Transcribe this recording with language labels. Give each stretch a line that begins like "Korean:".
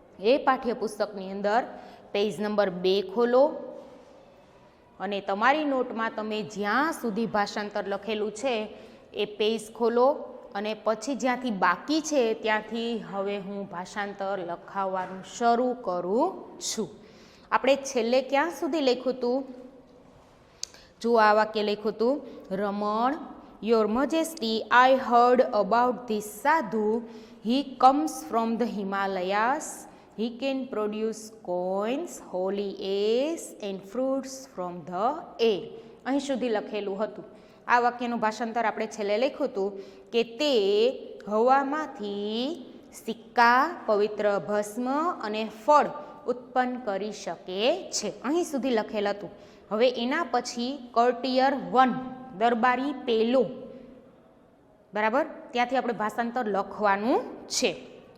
Gujarati: એ પાઠ્યપુસ્તકની અંદર page number 2 ખોલો અને તમારી નોટમાં તમે જ્યાં સુધી ભાષાંતર લખેલું છે એ પેજ ખોલો અને પછી જ્યાંથી બાકી છે ત્યાંથી હવે હું ભાષાંતર લખાવવાનું શરૂ કરું છું. આપણે છેલ્લે ક્યાં સુધી લખ્યું હતું? જો આ વાક્ય લખ્યું હતું, રમણ,
English: Your majesty, I heard about this sadhu. He comes from the Himalayas. He can produce coins, holy eggs and fruits from the air.
Gujarati: અહીં સુધી લખેલું હતું. આ વાક્યનું ભાષાંતર આપણે છેલ્લે લખ્યું હતું કે તે હવામાંથી સિક્કા, પવિત્ર ભસ્મ અને ફળ ઉત્પન્ન કરી શકે છે. અહીં સુધી લખેલ હતું. હવે એના પછી કર્ટિયર 1, દરબારી પેલો, બરાબર, ત્યાંથી આપણે ભાષાંતર લખવાનું છે.